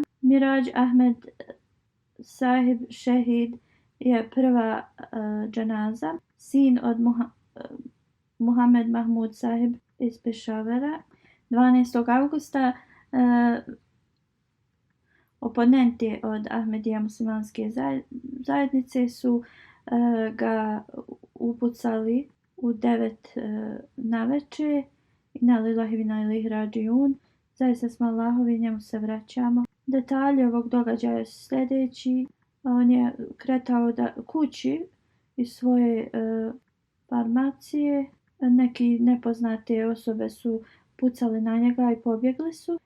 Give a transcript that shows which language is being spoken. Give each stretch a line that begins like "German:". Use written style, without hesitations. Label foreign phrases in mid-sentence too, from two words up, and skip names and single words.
Bosnian: Miraj Ahmed Sahib Šehid je prva dženaza, sin od Muhammed Mahmud Sahib iz Pešavera. 12. augusta oponenti od Ahmedija muslimanske zajednice su ga upucali u 9 naveče.
Arabic: إنا لله وإنا إليه راجعون.
Bosnian: Zaista smo Allahovi, njemu se vraćamo. Detalji ovog događaja su sljedeći. On je kretao kući iz svoje farmacije. Neki nepoznate osobe su pucali na njega i pobjegli su.